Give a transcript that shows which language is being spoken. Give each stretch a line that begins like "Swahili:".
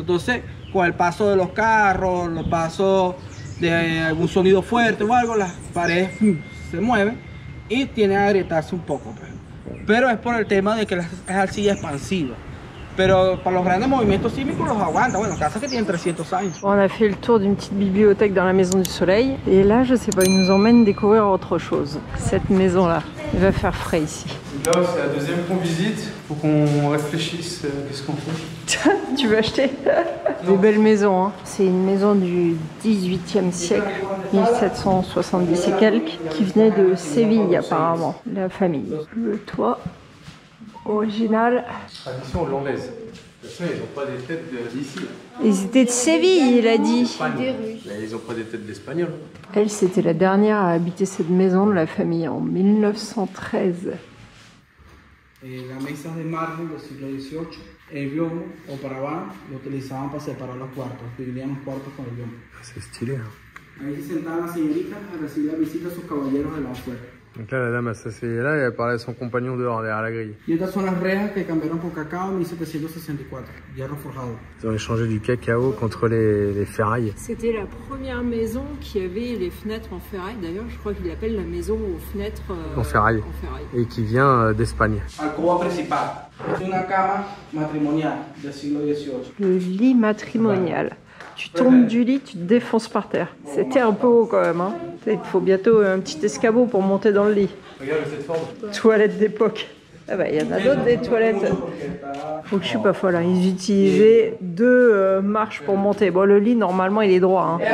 Spanish: Entonces, con el paso de los carros, los pasos de algún sonido fuerte o algo, las paredes se mueven y tienen a agrietarse un poco. Pero es por el tema de que es arcilla expansiva. Pero para los grandes movimientos sísmicos los aguanta. Bueno, casas que tienen 300 años.
French: On a fait le tour d'une petite bibliothèque dans la Maison du Soleil. Et là, je sais pas, il nous emmène découvrir autre chose. Cette maison-là. Il va faire frais ici. Là, c'est la deuxième qu'on visite. Faut qu'on réfléchisse. Qu'est-ce qu'on fait? Tu veux acheter? Des belles maisons, hein. C'est une maison du 18e siècle, 1770 et quelques, qui venait de Séville apparemment, la famille. Le toit original. Tradition hollandaise. De toute façon, ils n'ont pas des têtes d'ici. Ils étaient de Séville, il a dit. Ils n'ont pas des têtes d'Espagnols. Elle, c'était la dernière à habiter cette maison de la famille en 1913.
Spanish: Las mesas de mármol del siglo XVIII, el biomo o paraván lo utilizaban para separar los cuartos, dividían los cuartos con el biomo.
French: C'est stylé. Hein.
Spanish: Ahí se sentaban las señoritas a recibir la visita de sus caballeros de la afuera.
French: Donc là, la dame a s'asseyait là et elle parlait à son compagnon dehors, derrière la grille.
Spanish: Y estas son las rejas que cambiaron por cacao en 1764, hierro forjado.
French: Ils ont échangé du cacao contre les ferrailles. C'était la première maison qui avait les fenêtres en ferraille. D'ailleurs, je crois qu'il l'appelle la maison aux fenêtres en ferraille. Et qui vient d'Espagne.
Spanish: Alcoba principal. Es una cama matrimonial del siglo XVIII.
French: Le lit matrimonial. Tu tombes du lit, tu te défonces par terre. C'était un peu haut quand même. Hein. Il te faut bientôt un petit escabeau pour monter dans le lit. Regarde cette forme. Toilette d'époque. Ah bah, y en a d'autres des toilettes. Faut que je suis pas folle. Hein. Ils utilisaient 2 marches pour monter. Bon, le lit, normalement, il est droit. Hein.